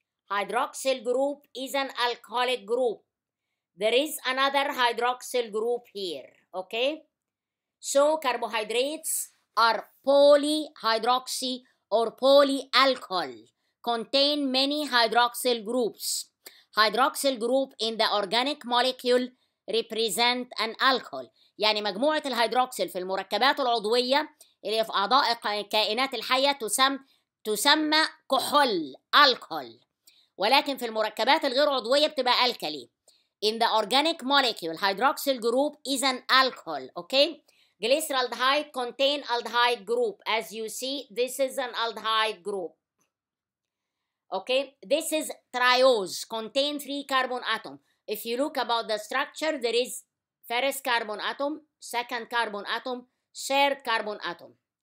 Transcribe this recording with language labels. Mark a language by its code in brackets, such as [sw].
[en] Hydroxyl group is an alcoholic group. There is another hydroxyl group here, okay? So carbohydrates are polyhydroxy or polyalcohol, contain many hydroxyl groups. Hydroxyl group in the organic molecule represent an alcohol. [ar] يعني مجموعة الهيدروكسيل في المركبات العضوية اللي في أعضاء الكائنات الحية تسمى كحول alcohol. ولكن في المركبات الغير عضوية بتبقى الكلي. [en] In the organic molecule, hydroxyl group is an alcohol, okay? Glyceraldehyde contain aldehyde group. As you see, this is an aldehyde group. Okay, this is triose, contain 3 carbon atom. If you look about the structure, there is first carbon atom, second carbon atom, third carbon atom.